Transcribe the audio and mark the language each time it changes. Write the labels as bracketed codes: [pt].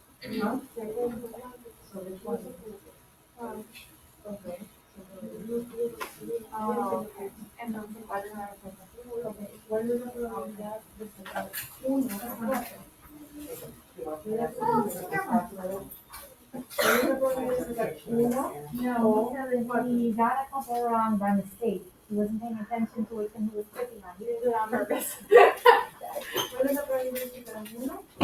[en] ¿No? So which one? Okay. Okay. [es] Entonces, ¿cuál es la respuesta? [en] Okay. [es] ¿Cuál es la probabilidad de sacar 1 a 4? ¿Cuál es la probabilidad de sacar 1? [en] No, he got a couple wrong by mistake. He wasn't paying attention to it when he was clicking on. He didn't do it on purpose. [es] ¿Cuál es la probabilidad de sacar 1?